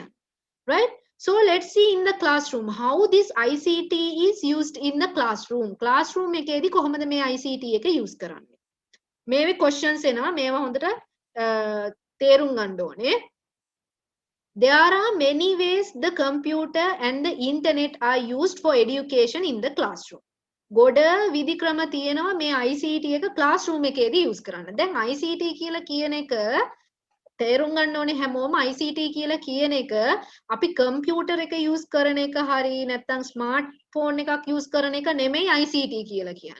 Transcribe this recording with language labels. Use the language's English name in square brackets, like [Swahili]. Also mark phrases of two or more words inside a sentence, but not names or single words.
[English] Right? So let's see in the classroom how this ICT is used in the classroom. [Sinhala] Classroom එකේදී කොහොමද මේ ICT එක use කරන්නේ? මේවේ questions එනවා. මේවා හොඳට තේරුම් ගන්න ඕනේ. [English] There are many ways the computer and the internet are used for education in the classroom. [Sinhala] ගොඩ විධි ක්‍රම තියෙනවා මේ ICT එක classroom එකේදී use කරන්න. දැන් ICT කියලා කියන එක තේරුම් ගන්න ඕනේ හැමෝම ICT කියලා කියන එක අපි කම්පියුටර් එක use කරන එක හරි නැත්නම් [English] smart phone [Sinhala] එකක් use කරන එක නෙමෙයි ICT කියලා කියන්නේ.